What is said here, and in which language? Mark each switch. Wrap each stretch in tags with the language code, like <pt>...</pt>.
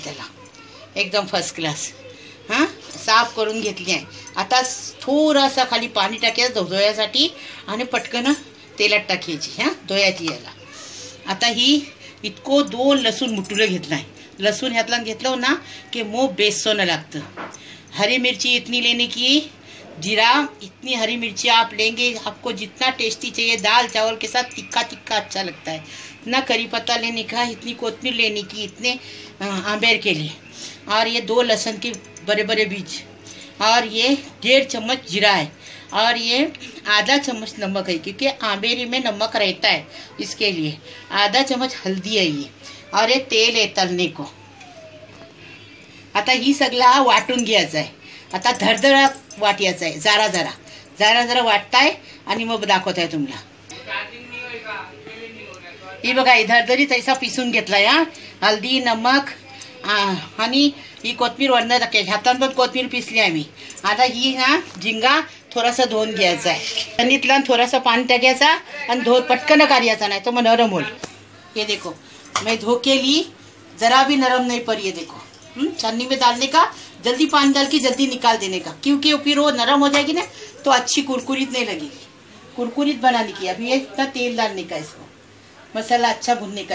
<mr>त्याला एकदम first class साफ करून घेतली आहे। आता थोडासा खाली पाणी टाकायचं धुयासाठी आणि पटकन तेलात टाकायची धुयाची याला। आता ही इतको 2 लसूण मुठुलं घेतला आहे। लसूण ह्यातला घेतलं ना कि मुंह बेसोनं लागतं।</mr> <hi>हरी मिर्ची इतनी लेने की, जीरा इतनी हरी मिर्ची आप लेंगे, आपको जितना टेस्टी चाहिए दाल चावल के साथ तिक्का तिक्का अच्छा लगता है। इतना करी पत्ता लेने का, इतनी कोतमीर लेने की, इतने आंबेर के लिए, और ये 2 लहसुन के बड़े बड़े बीज, और ये 1.5 चम्मच जीरा है, और ये आधा चम्मच नमक है क्योंकि आंबेरी में नमक रहता है इसके लिए। आधा चम्मच हल्दी है ये, और ये तेल है तलने को।</hi> <mr>आता ही सगळा वाटून घ्यायचा आहे। आता धडधडा वाटायचा आहे, जरा जरा जरा जरा वाटताय आणि मग दाखवत आहे तुम्हाला। ही बघा धडधडीत ऐसा पिसून घेतलाय हल्दी नमक आणि ही कोथमीर वरनं टाकायची। हातानं पण कोथमीर पिसली आहे मी। आता ही झिंगा थोडासा धुवून घ्यायचा आहे। छन्नीतला थोडासा पाणी टाकायचा आणि पटकन काढायचा, नाही तो मग नरम होईल।</mr> <hi>ये देखो मैं धो के ली, जरा भी नरम नहीं पड़ी। ये देखो छन्नी में डालने का, जल्दी पानी डाल के जल्दी निकाल देने का, क्योंकि फिर वो नरम हो जाएगी ना तो अच्छी कुरकुरीत नहीं लगेगी। कुरकुरीत बनाने की। अभी इतना तेल डालने का, इसको मसाला अच्छा भुनने का।</hi>